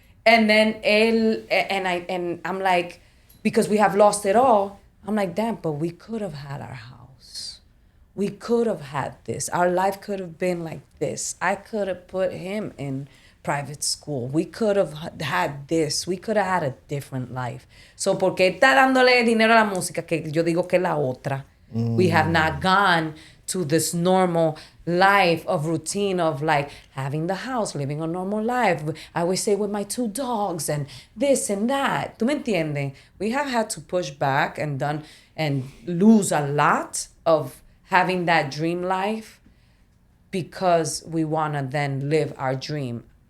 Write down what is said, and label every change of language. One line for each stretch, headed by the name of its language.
English: And then I'm like, because we have lost it all, I'm like, damn, but we could have had our house. We could have had this. Our life could have been like this. I could have put him in private school. We could have had this. We could have had a different life.
Spanish: So, porque está dándole dinero a la música, que yo digo que es la otra.
English: We have not gone to this normal life of routine of like having the house, living a normal life. I always say with my 2 dogs and this and that.
Spanish: ¿Tú me entiendes?
English: We have had to push back and lose a lot of having that dream life because we want to then live our dream.